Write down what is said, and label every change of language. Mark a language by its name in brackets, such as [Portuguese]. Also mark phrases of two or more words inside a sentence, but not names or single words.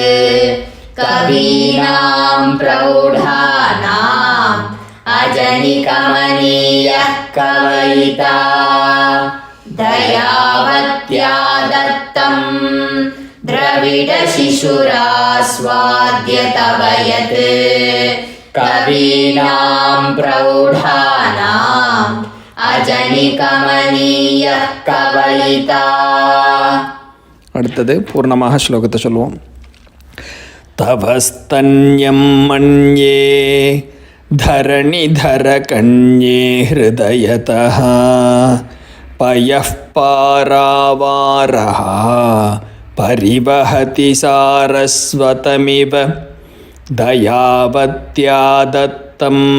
[Sanskrit] कवीनां प्रौढानाम् अजनिकमनीयः कवयिता दयावत्या दत्तं द्रविडशिशुरास्वाद्य तव यत् कवीनां प्रौढानाम् अजनिकमनीयः कवयिता [Tamil] அடுத்தது பூர்ணமாக ஸ்லோகத்தை சொல்லுவோம். [Sanskrit] तव स्तन्यं मन्ये धरणिधरकन्ये हृदयतः पयः पारावारः परिवहति सारस्वतमिव दयावत्या दत्तं